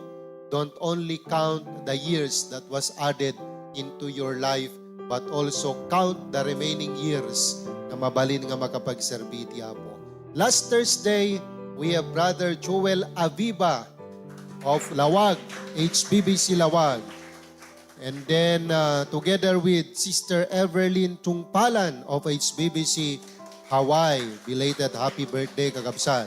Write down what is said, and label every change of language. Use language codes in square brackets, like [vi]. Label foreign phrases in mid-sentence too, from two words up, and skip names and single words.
[en] Don't only count the years that was added into your life but also count the remaining years [ilo] na mabalin nga makapagserbi iti apo. [en] Last Thursday, we have Brother Joel Aviva of Lawag, HBBC Lawag. And then together with Sister Everlyn Tungpalan of HBBC Hawaii, belated happy birthday kakabsat.